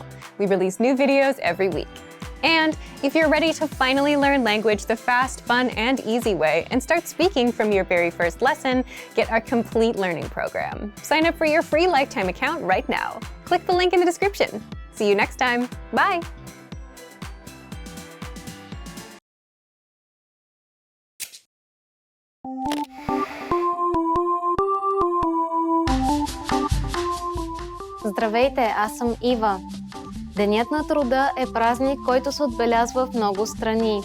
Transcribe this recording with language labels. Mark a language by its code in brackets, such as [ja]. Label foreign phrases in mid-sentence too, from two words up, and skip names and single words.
[en] We release new videos every week. And if you're ready to finally learn language the fast, fun, and easy way and start speaking from your very first lesson, get our complete learning program. Sign up for your free lifetime account right now. Click the link in the description. See you next time. Bye! [bg] Здравейте, аз съм Ива. Денят на труда е празник, който се отбелязва в много страни.